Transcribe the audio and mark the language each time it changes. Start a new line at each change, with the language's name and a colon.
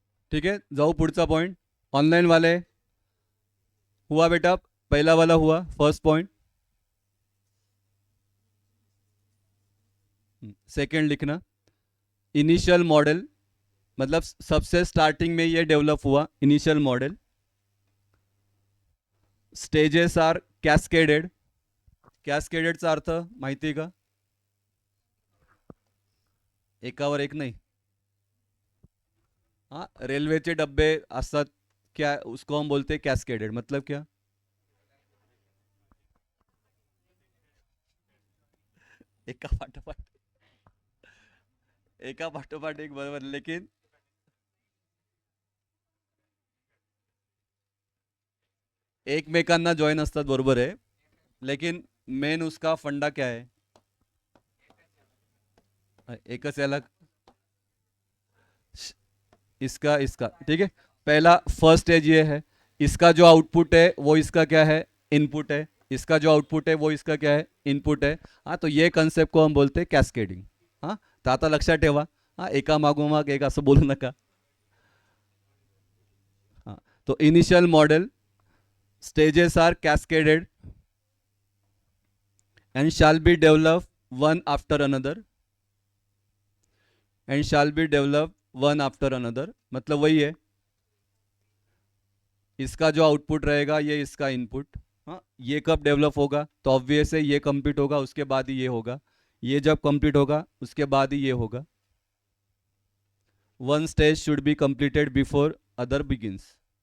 Hindi: ठीक है,
Marathi: जाऊ पुढचा
Hindi: पॉइंट. ऑनलाइन वाले हुआ बेटा, पहला वाला हुआ, फर्स्ट पॉइंट. सेकंड लिखना, इनिशियल मॉडल, मतलब सबसे स्टार्टिंग में ये डेवलप हुआ initial model.
English: Stages are cascaded.
Marathi: कॅस्केडेडचा अर्थ माहिती आहे का, एकावर एक नाही.
Hindi: हाँ,
Marathi: रेलवेचे डब्बे असतात,
Hindi: क्या उसको हम बोलते हैं कैस्केडेड. मतलब क्या,
Marathi: एका पाठोपाठ एका पाठोपाठ एक, बरोबर.
Hindi: लेकिन
Marathi: एकमेकांना जॉईन असतात, बरोबर आहे.
Hindi: लेकिन मेन उसका फंडा क्या है,
Marathi: एकच याला,
Hindi: इसका इसका ठीक है. पहला फर्स्ट स्टेज ये है, इसका जो आउटपुट है वो इसका क्या है, इनपुट है. इसका जो आउटपुट है वो इसका क्या है, इनपुट है. हाँ, तो ये कन्सेप्ट को हम बोलते हैं कॅस्केडिंग. हाँ,
Marathi: तर आता लक्षात ठेवा. हाँ, एका मागोमाग एक असं बोलू नका.
Hindi: हाँ, तो initial model,
English: stages are cascaded and shall be developed one after another, and shall be developed one after another.
Hindi: मतलब वही है, इसका जो आउटपुट रहेगा ये इसका इनपुट. हाँ, ये कब डेवलप होगा, तो ऑब्वियस है ये कंप्लीट होगा उसके बाद ही ये होगा. ये जब कंप्लीट होगा उसके बाद ही ये होगा.
English: One stage should be completed before other begins.